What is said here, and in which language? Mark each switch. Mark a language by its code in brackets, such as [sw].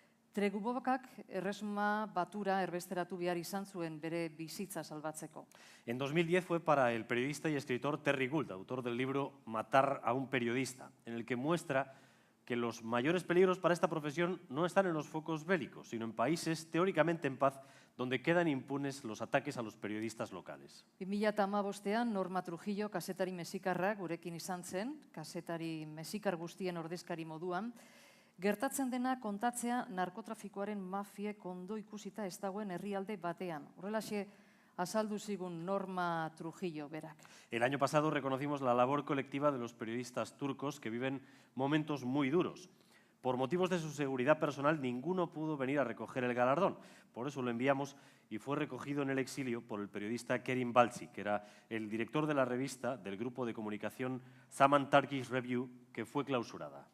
[eu] Tregubokak erresuma batura erbesteratu behar izan zuen bere bizitza salbatzeko. [es] En 2010 fue para el periodista y escritor Terry Gould, autor del libro Matar a un periodista, en el que muestra que los mayores peligros para esta profesión no están en los focos bélicos, sino en países teóricamente en paz, donde quedan impunes los ataques a los periodistas locales. [eu] 2015an Norma Trujillo kazetari mexikarra gurekin izan zen, kazetari mexikar guztien ordezkari moduan, Gertatzen dena kontatzea narkotrafikoaren mafiek ondo ikusita ez dagoen herrialde batean. Horrelaxe azaldu zigun Norma Trujillo berak. [es] El año pasado reconocimos la labor colectiva de los periodistas turcos que viven momentos muy duros. Por motivos de su seguridad personal, ninguno pudo venir a recoger el galardón. Por eso lo enviamos y fue recogido en el exilio por el periodista Kerim Balci, que era el director de la revista del grupo de comunicación Zaman Turkish Review, que fue clausurada.